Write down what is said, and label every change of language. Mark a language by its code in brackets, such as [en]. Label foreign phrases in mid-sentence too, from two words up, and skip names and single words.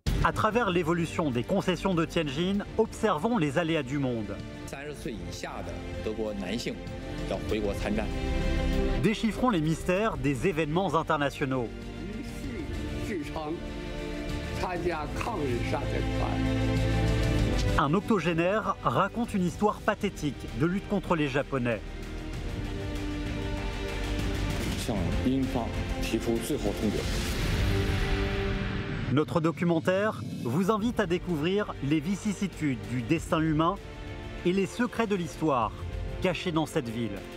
[fr] À travers l'évolution des concessions de Tianjin, observons les aléas du monde. [zh] 30 岁以下的德国男性要回国参战。 [fr] Déchiffrons les mystères des événements internationaux. Un octogénaire raconte une histoire pathétique de lutte contre les Japonais. Notre documentaire vous invite à découvrir les vicissitudes du destin humain et les secrets de l'histoire cachés dans cette ville.